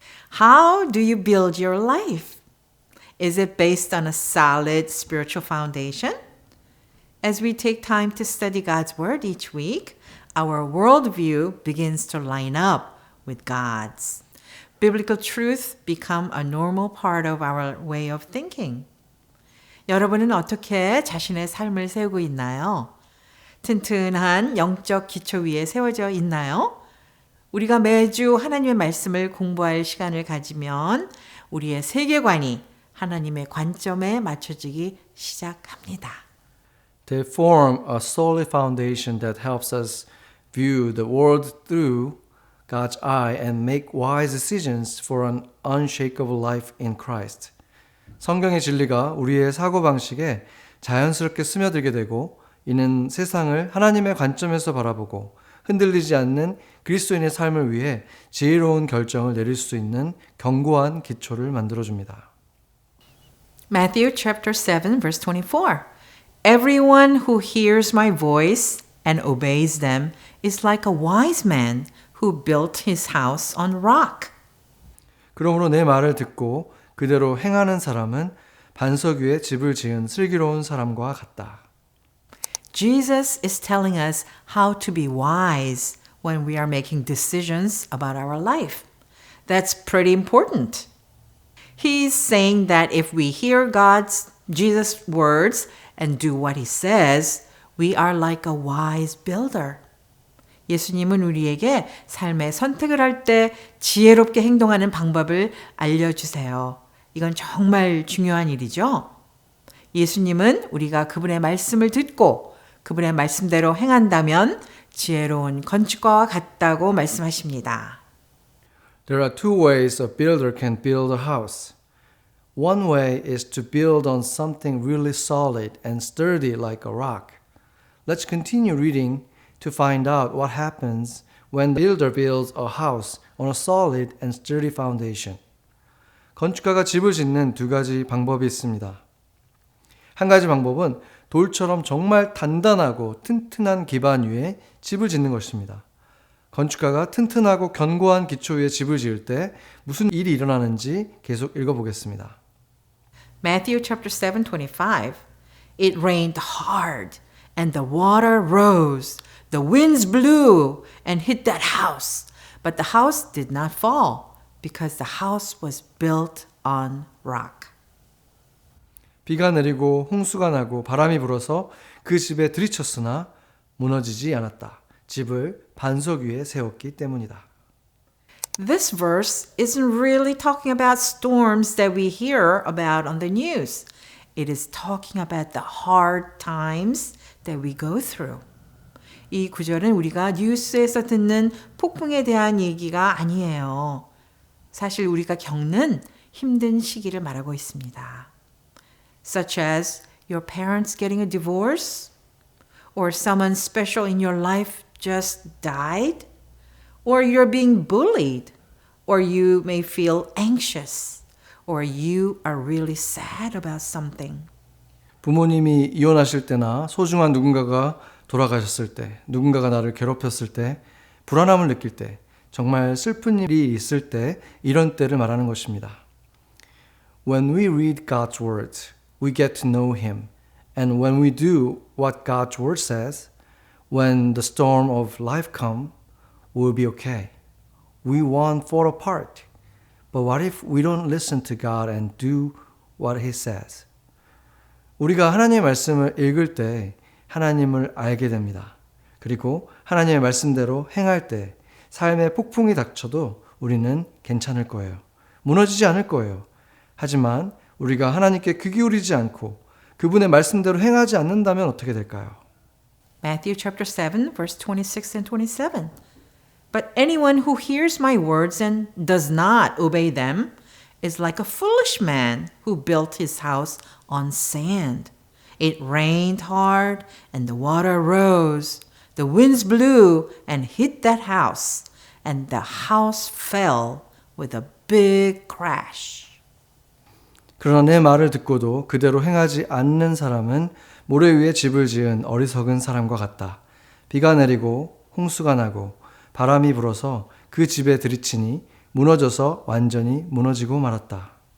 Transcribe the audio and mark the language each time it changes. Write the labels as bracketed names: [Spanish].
[English] How do you build your life? Is it based on a solid spiritual foundation? As we take time to study God's Word each week, our worldview begins to line up with God's. Biblical truth become a normal part of our way of thinking. [Korean] 여러분은 어떻게 자신의 삶을 세우고 있나요? 튼튼한 영적 기초 위에 세워져 있나요? 우리가 매주 하나님의 말씀을 공부할 시간을 가지면 우리의 세계관이 하나님의 관점에 맞춰지기 시작합니다. [English] They form a solid foundation that helps us view the world through God's eye and make wise decisions for an unshakable life in Christ. [Korean] 성경의 진리가 우리의 사고방식에 자연스럽게 스며들게 되고 이는 세상을 하나님의 관점에서 바라보고 흔들리지 않는 그리스도인의 삶을 위해 지혜로운 결정을 내릴 수 있는 견고한 기초를 만들어줍니다. [English] Matthew chapter 7 verse 24. Everyone who hears my voice and obeys them is like a wise man who built his house on rock. [Korean] 그러므로 내 말을 듣고 그대로 행하는 사람은 반석 위에 집을 지은 슬기로운 사람과 같다. [English] Jesus is telling us how to be wise when we are making decisions about our life. That's pretty important. He's saying that if we hear Jesus' words and do what he says, we are like a wise builder. [Korean] 예수님은 우리에게 삶의 선택을 할 때 지혜롭게 행동하는 방법을 알려주세요. 이건 정말 중요한 일이죠. 예수님은 우리가 그분의 말씀을 듣고 그분의 말씀대로 행한다면 지혜로운 건축가와 같다고 말씀하십니다. [English] There are 2 ways a builder can build a house. One way is to build on something really solid and sturdy like a rock. Let's continue reading to find out what happens when the builder builds a house on a solid and sturdy foundation. [Korean] 건축가가 집을 짓는 2가지 방법이 있습니다. 한 가지 방법은 돌처럼 정말 단단하고 튼튼한 기반 위에 집을 짓는 것입니다. 건축가가 튼튼하고 견고한 기초 위에 집을 지을 때 무슨 일이 일어나는지 계속 읽어보겠습니다. [English] Matthew chapter 7:25. It rained hard and the water rose. The winds blew and hit that house, but the house did not fall because the house was built on rock. [Korean] 비가 내리고 홍수가 나고 바람이 불어서 그 집에 들이쳤으나 무너지지 않았다. 집을 반석 위에 세웠기 때문이다. [English] This verse isn't really talking about storms that we hear about on the news. It is talking about the hard times that we go through. [Korean] 이 구절은 우리가 뉴스에서 듣는 폭풍에 대한 얘기가 아니에요. 사실 우리가 겪는 힘든 시기를 말하고 있습니다. [English] Such as your parents getting a divorce, or someone special in your life just died, or you're being bullied, or you may feel anxious, or you are really sad about something. [Korean] 부모님이 이혼하실 때나 소중한 누군가가 돌아가셨을 때, 누군가가 나를 괴롭혔을 때, 불안함을 느낄 때, 정말 슬픈 일이 있을 때, 이런 때를 말하는 것입니다. [English] When we read God's words, we get to know Him. And when we do what God's word says, when the storm of life comes, we'll be okay. We won't fall apart. But what if we don't listen to God and do what He says? [Korean] 우리가 하나님의 말씀을 읽을 때 하나님을 알게 됩니다. 그리고 하나님의 말씀대로 행할 때 삶의 폭풍이 닥쳐도 우리는 괜찮을 거예요. 무너지지 않을 거예요. 하지만 우리가 하나님께 귀 기울이지 않고 그분의 말씀대로 행하지 않는다면 어떻게 될까요? [English] Matthew chapter 7 verse 26 and 27. But anyone who hears my words and does not obey them is like a foolish man who built his house on sand. It rained hard and the water rose. The winds blew and hit that house, and the house fell with a big crash. [Korean] 그러나 내 말을 듣고도 그대로 행하지 않는 사람은 모래 위에 집을 지은 어리석은 사람과 같다. 비가 내리고 홍수가 나고 바람이 불어서 그 집에 들이치니 무너져서 완전히 무너지고 말았다.